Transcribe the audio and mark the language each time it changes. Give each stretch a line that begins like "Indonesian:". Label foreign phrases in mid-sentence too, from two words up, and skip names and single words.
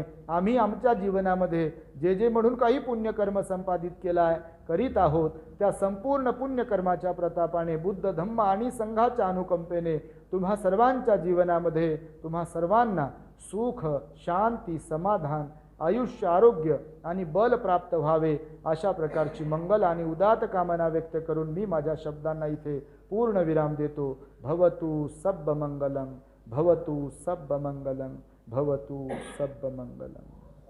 Marathi: आम्ही आमच्या जीवनामध्ये जे जे म्हणून काही पुण्यकर्म संपादित केला आहे करीत आहोत त्या संपूर्ण पुण्यकर्माच्या प्रतापाने बुद्ध धम्म आणि संघाच्या अनुकंपेने तुम्हा सर्वांच्या जीवनामध्ये तुम्हा सर्वांना सुख, शांती, समाधान, आयुष्य, आरोग्य आणि बल प्राप्त व्हावे अशा प्रकारची मंगल आणि उदात्त कामना व्यक्त करून मी माझ्या शब्दांना इथे पूर्ण विराम देतो.
Pali: भवतु सब्ब मंगलम, भवतु सब्ब मंगलम, भवतु सब्ब मंगलम.